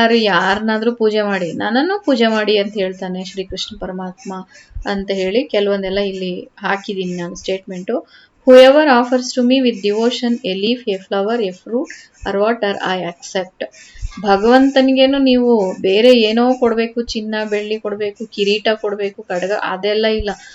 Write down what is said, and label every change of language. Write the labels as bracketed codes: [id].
[kn] ಯಾರನ್ನಾದ್ರೂ ಪೂಜೆ ಮಾಡಿ, ನನ್ನನ್ನು ಪೂಜೆ ಮಾಡಿ ಅಂತ ಹೇಳ್ತಾನೆ ಶ್ರೀಕೃಷ್ಣ ಪರಮಾತ್ಮ ಅಂತ ಹೇಳಿ ಕೆಲವೊಂದೆಲ್ಲ ಇಲ್ಲಿ ಹಾಕಿದೀನಿ ನಾನು statement. [en] Whoever offers to me with devotion a leaf, a flower, a fruit or water, I accept. [kn] ಭಗವಂತನಿಗೇನು ನೀವು ಬೇರೆ ಏನೋ ಕೊಡ್ಬೇಕು, ಚಿನ್ನ ಬೆಳ್ಳಿ ಕೊಡ್ಬೇಕು, ಕಿರೀಟ ಕೊಡ್ಬೇಕು, ಖಡ್ಗ ಅದೆಲ್ಲ ಇಲ್ಲ.